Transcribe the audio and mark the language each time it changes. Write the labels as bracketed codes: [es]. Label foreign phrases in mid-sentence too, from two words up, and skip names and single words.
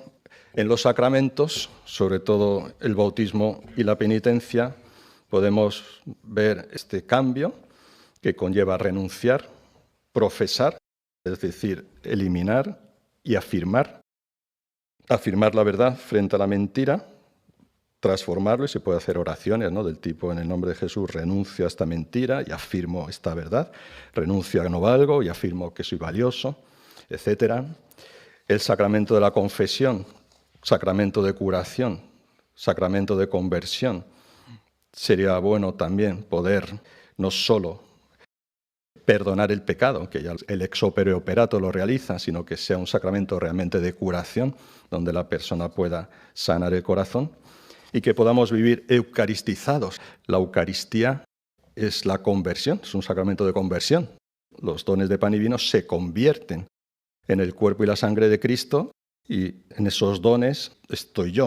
[es] En los sacramentos, sobre todo el bautismo y la penitencia, podemos ver este cambio que conlleva renunciar, profesar, es decir, eliminar y afirmar la verdad frente a la mentira, transformarlo, y se puede hacer oraciones, ¿no?, del tipo en el nombre de Jesús renuncio a esta mentira y afirmo esta verdad, renuncio a que no valgo y afirmo que soy valioso, etcétera. El sacramento de la confesión, sacramento de curación, sacramento de conversión. Sería bueno también poder no solo perdonar el pecado, que ya el [la] ex opere operato [es] lo realiza, sino que sea un sacramento realmente de curación, donde la persona pueda sanar el corazón y que podamos vivir eucaristizados. La Eucaristía es la conversión, es un sacramento de conversión. Los dones de pan y vino se convierten en el cuerpo y la sangre de Cristo, y en esos dones estoy yo.